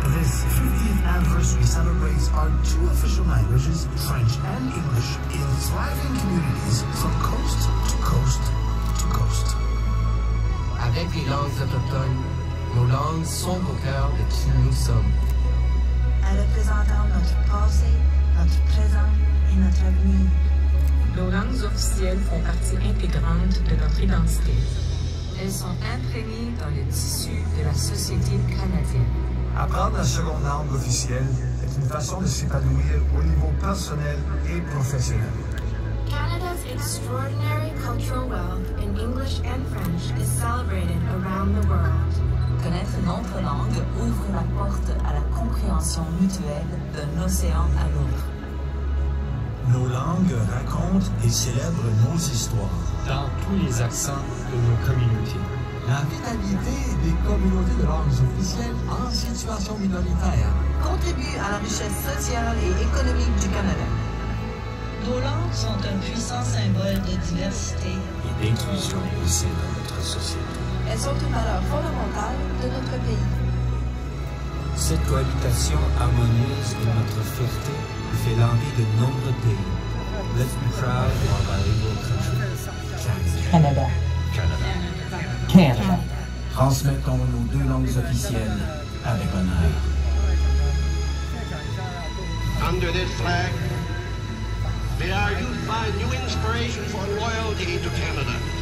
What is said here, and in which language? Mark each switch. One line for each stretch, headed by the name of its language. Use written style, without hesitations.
English: This 50th anniversary celebrates our two official languages, French and English, in thriving communities from coast to coast to coast.
French: Avec les langues autochtones, nos langues sont au cœur de qui nous sommes. Représentant notre passé, notre présent et notre avenir. Nos langues officielles font partie intégrante de notre identité. Elles sont imprégnées dans le tissu de la société canadienne. Apprendre la seconde langue officielle est une façon de s'épanouir au niveau personnel et professionnel.
English: Canada's extraordinary cultural wealth in English and French is celebrated around the world.
French: Connaître une autre langue ouvre la porte à la compréhension mutuelle d'un océan à l'autre. Nos langues racontent et célèbrent nos histoires. Dans tous les accents de nos communautés. La vitalité des communautés de langues officielles en situation minoritaire contribue à la richesse sociale et économique du Canada. Nos langues sont un puissant symbole de diversité et d'inclusion au sein de notre société. Elles sont une valeur fondamentale de notre pays. Cette cohabitation harmonieuse de notre fierté fait l'envie de nombreux pays.
English: Let's be proud of our bilingual country. Canada. Canada. Canada.
French: Transmettons nos deux langues officielles avec honneur.
English: Under this flag, may our youth find new inspiration for loyalty to Canada.